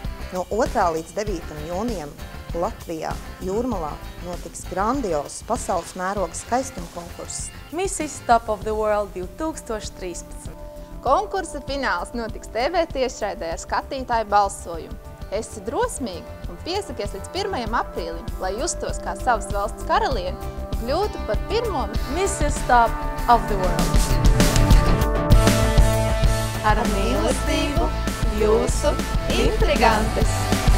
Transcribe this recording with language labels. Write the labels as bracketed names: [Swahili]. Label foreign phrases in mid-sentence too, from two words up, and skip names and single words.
[Latvian] No 2. līdz 9. jūnijam Latvijā, Jūrmalā, notiks grandios pasaules mēroga skaistuma konkurss. Mrs. Top of the World 2013. Konkursa fināls notiks TV tiešraidē ar skatītāju balsojumu. Esi drosmīgi un piesakies līdz 1. aprīlim, lai justos kā savas valsts karaliene un kļūtu par pirmo Mrs. Top of the World. Ar mīlestību jūsu intrigantes!